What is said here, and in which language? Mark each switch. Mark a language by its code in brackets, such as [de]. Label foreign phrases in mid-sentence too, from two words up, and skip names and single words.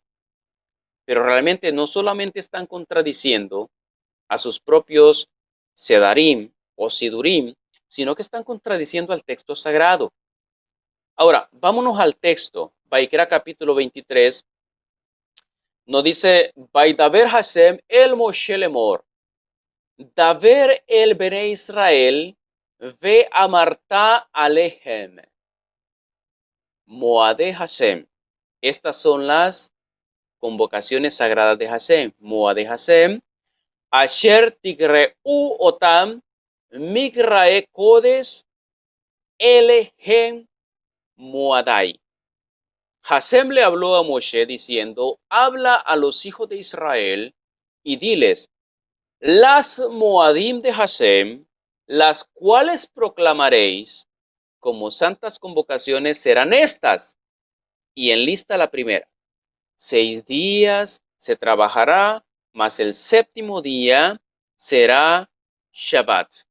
[es] Pero realmente no solamente están contradiciendo a sus propios Sedarim o Sidurim, sino que están contradiciendo al texto sagrado. Ahora, vámonos al texto. Vaikra capítulo 23 nos dice: [he] וידבר השם אל משה לאמר, דבר אל בני ישראל, ואמרת אלהם. מועדי השם. [es] Estas son las convocaciones sagradas de Hashem. [he] מועדי השם. אשר תקראו אתם מקראי קדש אלה הם מועדי. [es] Hashem le habló a Moshe diciendo: habla a los hijos de Israel y diles: las Moadim de Hashem, las cuales proclamaréis como santas convocaciones, serán estas. Y enlista la primera: 6 días se trabajará, mas el séptimo día será Shabbat.